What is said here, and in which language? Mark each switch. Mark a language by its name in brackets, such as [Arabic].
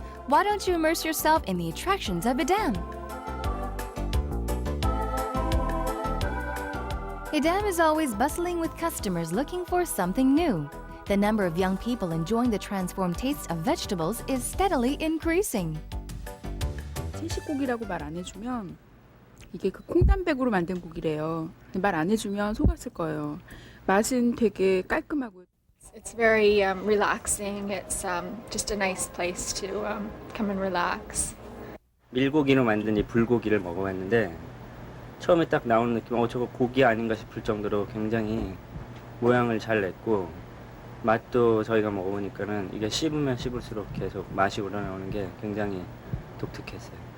[English] Why don't you immerse yourself in the attractions of Idam? Idam is always bustling with customers looking for something new. The number of young people enjoying the transformed taste of vegetables is steadily increasing. [Korean] 채식고기라고 말 안 해주면 이게 그 콩단백으로 만든 고기래요. 말 안 해주면 속았을 거예요. 맛은 되게 깔끔하고. [English] It's very relaxing. It's just a nice place to come and relax. [Korean] 밀고기로 만든 이 불고기를 먹어봤는데 처음에 딱 나오는 느낌, 저거 고기 아닌가 싶을 정도로 굉장히 모양을 잘 냈고 맛도 저희가 먹어보니까는 이게 씹으면 씹을수록 계속 맛이 우러나오는 게 굉장히 독특했어요.